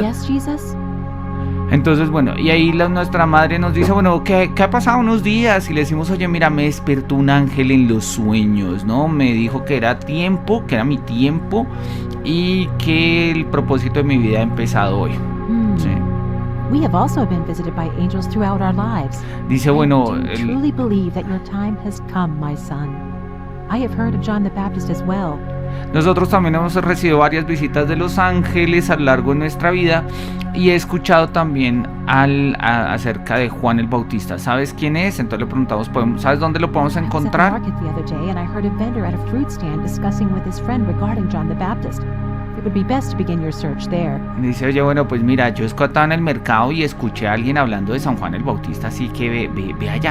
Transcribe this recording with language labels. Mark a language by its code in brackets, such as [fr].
[en] Yes, Jesus. [es] Entonces, bueno, y ahí nuestra madre nos dice, bueno, ¿qué ha pasado unos días? Y le decimos, oye, mira, me despertó un ángel en los sueños, ¿no? Me dijo que era tiempo, que era mi tiempo y que el propósito de mi vida ha empezado hoy. Sí. [en] We have also been visited by angels throughout our lives. [es] Dice, bueno, [en] I truly believe that your time has come, my son. I have heard of John the Baptist as well, [es] Nosotros también hemos recibido varias visitas de los ángeles a lo largo de nuestra vida y he escuchado también acerca de Juan el Bautista. ¿Sabes quién es? Entonces le preguntamos, ¿sabes dónde lo podemos [en] I was at the [es] encontrar? [en] market the other day and I heard a vendor at a fruit stand discussing with his friend regarding John the Baptist. It would be best to begin your search there. [es] Dice, oye, bueno, pues mira, yo estaba en el mercado y escuché a alguien hablando de San Juan el Bautista, así que ve allá.